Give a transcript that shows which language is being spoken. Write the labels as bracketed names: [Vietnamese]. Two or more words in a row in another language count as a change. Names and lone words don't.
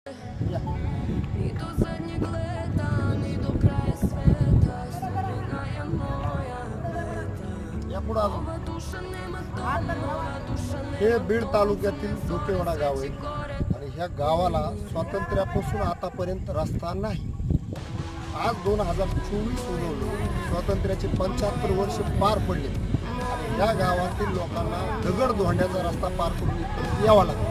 [Croatian] I do zadnjeg leta, ni do kraja sveta, sudbina je moja leta. [Marathi] या पुढे अजून [Croatian] Ova duša nema dom, ova duša [Marathi] हे [Croatian] nema [Marathi] बीड तालुक्यातील धोकेवाडा गाव आहे आणि ह्या गावाला स्वातंत्र्यापासून आतापर्यंत रस्ता नाही. आज 2024 उजवलं, स्वातंत्र्याचे 75 वर्ष पार पडले आणि ह्या गावातील लोकांना दगड धोंड्याचा रस्ता पार करून इथपर्यंत यावा लागतो.